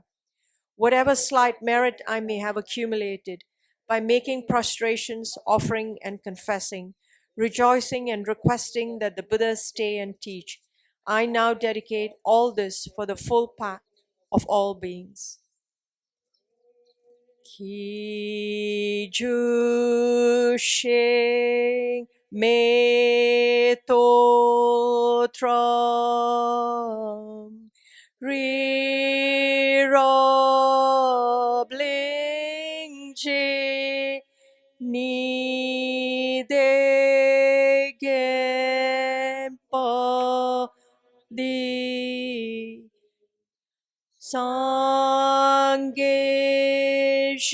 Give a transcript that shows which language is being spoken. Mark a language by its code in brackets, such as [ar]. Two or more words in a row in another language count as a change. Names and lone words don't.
[en] Whatever slight merit I may have accumulated, by making prostrations, offering and confessing, rejoicing and requesting that the Buddhas stay and teach, I now dedicate all this for the full path of all beings. [bo] ཀྱི་བྱུག་ཤིང་མེ་ཏོག་བཀྲམ རི་རབ་གླིང་བཞི ཉི་ཟླས་བརྒྱན་པ འདི་སངས་རྒྱས